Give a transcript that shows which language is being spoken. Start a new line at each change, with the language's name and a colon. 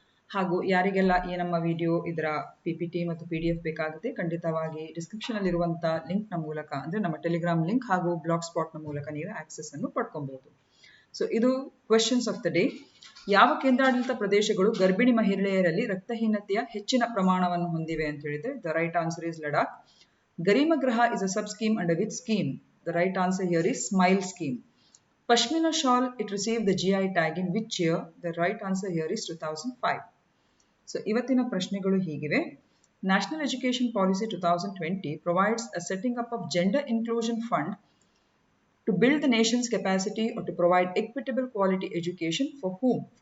Kannada: ಹಾಗೂ ಯಾರಿಗೆಲ್ಲ ಈ ನಮ್ಮ ವಿಡಿಯೋ ಇದರ PPT ಮತ್ತು PDF ಬೇಕಾಗುತ್ತೆ, ಖಂಡಿತವಾಗಿ ಡಿಸ್ಕ್ರಿಪ್ಷನ್ ಇರುವಂಥ ಲಿಂಕ್ನ ಮೂಲಕ ಅಂದರೆ ನಮ್ಮ ಟೆಲಿಗ್ರಾಮ್ ಲಿಂಕ್ ಹಾಗೂ ಬ್ಲಾಗ್ ಸ್ಪಾಟ್ನ ಮೂಲಕ ನೀವು ಆಕ್ಸೆಸ್ ಅನ್ನು ಪಡ್ಕೊಬಹುದು. ಸೊ ಇದು
English: Questions of the day.
Kannada: ಯಾವ ಕೇಂದ್ರಾಡಳಿತ ಪ್ರದೇಶಗಳು ಗರ್ಭಿಣಿ ಮಹಿಳೆಯರಲ್ಲಿ ರಕ್ತಹೀನತೆಯ ಹೆಚ್ಚಿನ ಪ್ರಮಾಣವನ್ನು ಹೊಂದಿವೆ ಅಂತ ಹೇಳಿದ್ರೆ
English: The right answer is Ladakh. Garima Graha is a sub-scheme under which scheme? The right answer here is Smile Scheme. Pashmina shawl, it received the GI tag in which year? The right answer here is 2005.
Kannada: So, ಇವತ್ತಿನ ಪ್ರಶ್ನೆಗಳು ಹೀಗಿವೆ.
English: National Education Policy 2020 provides a setting up of gender inclusion fund to build the nation's capacity or to provide equitable quality education for whom?